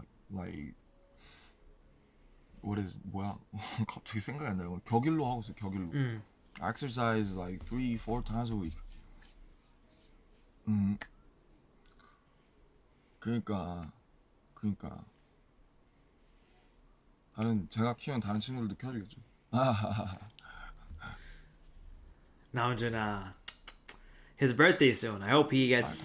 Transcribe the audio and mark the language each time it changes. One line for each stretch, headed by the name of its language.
English: Like what is
Korean: 뭐야? 갑자기 생각이 안 나요. 격일로 하고 있어요. 격일로.
English: I exercise like 3-4 times a week.
Korean: 그러니까 제가 키우는 다른 친구들도 키워주겠죠.
English: Namjoon, his birthday soon. I hope he gets